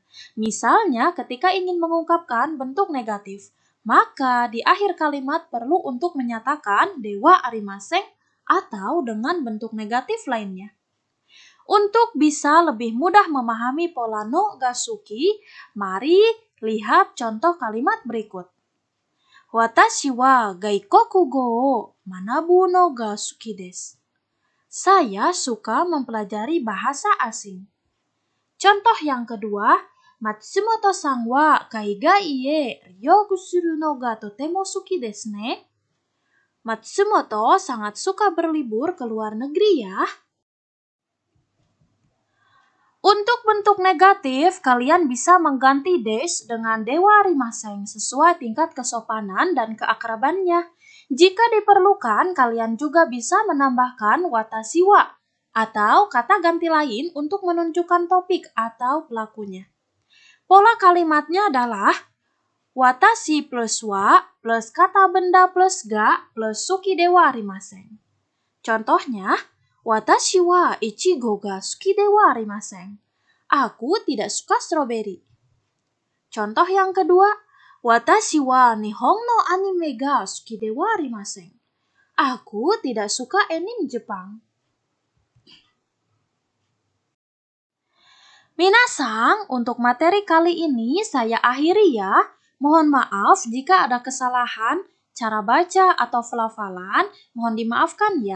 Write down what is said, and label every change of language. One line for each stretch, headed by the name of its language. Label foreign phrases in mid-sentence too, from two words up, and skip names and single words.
Indonesian: Misalnya, ketika ingin mengungkapkan bentuk negatif, maka di akhir kalimat perlu untuk menyatakan
Japanese: ではありません
Indonesian: atau dengan bentuk negatif lainnya. Untuk bisa lebih mudah memahami pola
Japanese: のが好き,
Indonesian: mari lihat contoh kalimat berikut.
Japanese: 私は外国語を学ぶのが好きです.
Indonesian: Saya suka mempelajari bahasa asing. Contoh yang kedua,
Japanese: 松本さんは海外へ旅行するのがとても好きですね.
Indonesian: Matsumoto sangat suka berlibur ke luar negeri ya. Untuk bentuk negatif, kalian bisa mengganti dash dengan
Japanese: ではありません
Indonesian: sesuai tingkat kesopanan dan keakrabannya. Jika diperlukan, kalian juga bisa menambahkan
Japanese: 私は
Indonesian: atau kata ganti lain untuk menunjukkan topik atau pelakunya. Pola kalimatnya adalah watashi plus wa plus kata benda plus ga plus
Japanese: 好きではありません.
Indonesian: Contohnya,
Japanese: 私はいちごが好きではありません.
Indonesian: Aku tidak suka stroberi. Contoh yang kedua,
Japanese: 私は日本のアニメが好きではありません.
Indonesian: Aku tidak suka anime Jepang. Minasang, untuk materi kali ini saya akhiri ya. Mohon maaf jika ada kesalahan cara baca atau pelafalan, mohon dimaafkan ya.